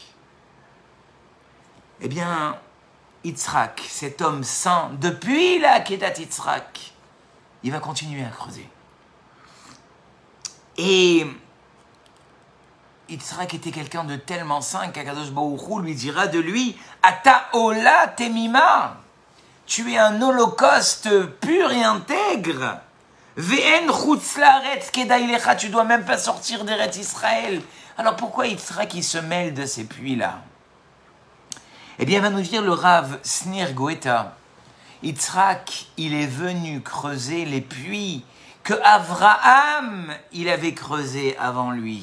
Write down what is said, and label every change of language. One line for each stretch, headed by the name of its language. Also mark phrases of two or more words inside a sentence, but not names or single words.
French: Eh bien, Yitzhak, cet homme saint, depuis la
Hebrew: עקדת יצחק,
French: il va continuer à creuser. Et Yitzhak était quelqu'un de tellement saint qu'
Hebrew: הקדוש ברוך הוא
French: lui dira de lui,
Hebrew: אתה עולה תמימה,
French: tu es un holocauste pur et intègre.
Hebrew: ואין חוץ לארץ כדאי לך,
French: tu dois même pas sortir d'
Hebrew: ארץ ישראל.
French: Alors pourquoi Yitzhak il se mêle de ces puits-là? Eh bien, va nous dire le Rav Snir Goeta. Yitzhak, il est venu creuser les puits que Avraham, il avait creusés avant lui.